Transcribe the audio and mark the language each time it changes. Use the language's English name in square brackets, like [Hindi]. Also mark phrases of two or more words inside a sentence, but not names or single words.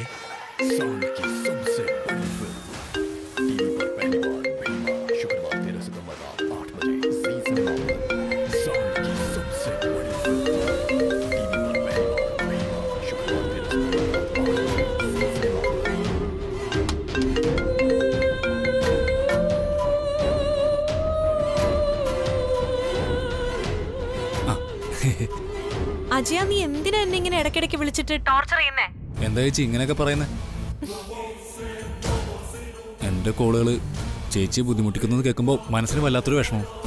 [Hindi] साउंड की सबसे बड़ी फिल्म टीवी पर पहली बार बेमा शुक्रवार 13 सितंबर रात 8 बजे जी सिनेमा पर। साउंड की सबसे बड़ी फिल्म टीवी पर पहली बार बेमा शुक्रवार 13 सितंबर रात 8 बजे जी सिनेमा पर। [Malayalam] അജയ, നീ എന്തിനാ എന്നെ ഇങ്ങനെ ഇടയ്ക്കിടയ്ക്ക് വിളിച്ചിട്ട് ടോർച്ചർ ചെയ്യുന്നേ? എന്താ ചേച്ചി ഇങ്ങനെയൊക്കെ പറയുന്നത്? എന്റെ കോളുകള് ചേച്ചി ബുദ്ധിമുട്ടിക്കുന്നത് കേൾക്കുമ്പോൾ മനസ്സിന് വല്ലാത്തൊരു വിഷമം.